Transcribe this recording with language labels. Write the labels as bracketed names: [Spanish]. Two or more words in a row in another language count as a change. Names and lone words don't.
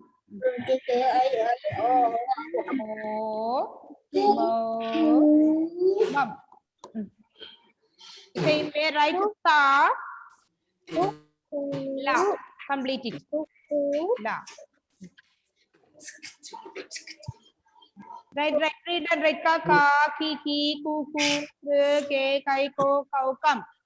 [English] Mom. Same way, write ta. La. Complete it. La. Right, read and write ka, ki, ku, ke, kai, ko, kau, kam.